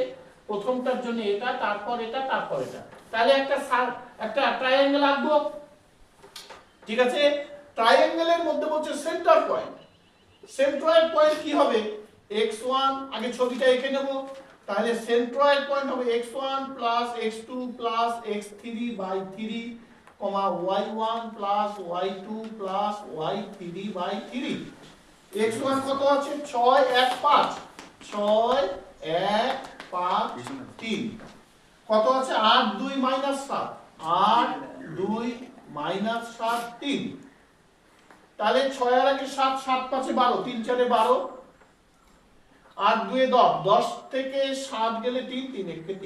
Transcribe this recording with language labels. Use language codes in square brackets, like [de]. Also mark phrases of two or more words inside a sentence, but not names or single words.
[bn] প্রথমটার জন্য এটা, তারপর এটা, তারপর এটা। তাহলে একটা ট্রায়াঙ্গেল আঁকবো। ঠিক আছে। ট্রায়াঙ্গেলের মধ্যে বলছে [en] center point. centroid point [bn] কি হবে? x1, আগে ছবিটা এঁকে নেব। [en] তাহলে centroid point হবে x1 plus x2 plus x3 by 3, y1 plus y2 plus y3 by 3। [bn] x1 কত আছে? 6 1 5, 6 1 5 3। কত আছে? 8 2 -7, 8 2 -7 3। তাহলে 6 এর আগে 7, 7 5 12, 3 4 12, 8 2 10, 10 থেকে 7 গেলে 3, 3 1 3।